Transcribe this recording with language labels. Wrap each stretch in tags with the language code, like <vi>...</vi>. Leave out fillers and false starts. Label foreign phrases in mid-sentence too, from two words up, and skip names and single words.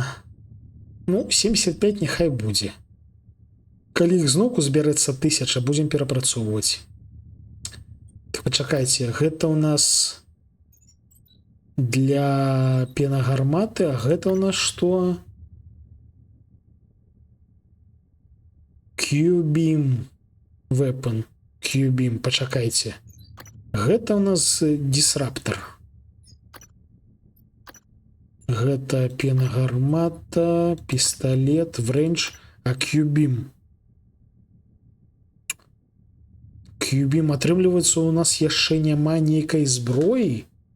<be>Ну, 75 няхай будзе. Калі іх зноўку збярэцца 1000, будзем перапрацоўваць. Так, пачакайце, гэта ў нас для пенагарматы, а гэта ў нас што?</be> <en>Q-beam weapon.</en> <be>Q-beam, пачакайце. Гэта ў нас дисраптор. Гэта пенагармата, пісталет, врэнч, а Q-beam. Q-beam, атрымліваецца, у нас яшчэ няма нейкай зброі.</be>